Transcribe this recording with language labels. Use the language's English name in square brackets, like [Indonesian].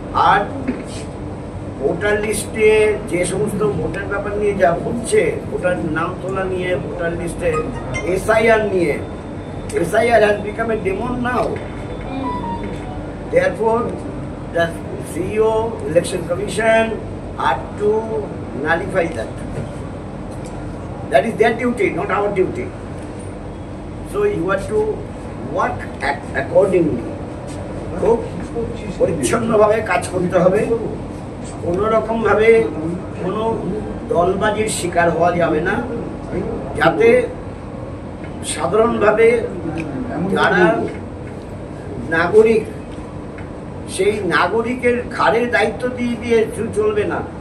[Bangla] আর voter লিস্টে যে সমস্ত ভোটার ব্যাপার নিয়ে যা হচ্ছে, ভোটার নাম তোলা নিয়ে, ভোটার লিস্টে SIR নিয়ে, [English] SIR has become a demon now. Therefore, the CEO, Election Commission are to nullify that. That is their duty, not our duty. So you have to work accordingly. [Bangla] খুব পরিচ্ছন্নভাবে কাজ করতে হবে। কোনোরকমভাবে কোনো দলবাজির শিকার হওয়া যাবে না, যাতে সাধারণভাবে যারা নাগরিক, সেই নাগরিকের ঘাড়ে দায়িত্ব দিয়ে চলবে না।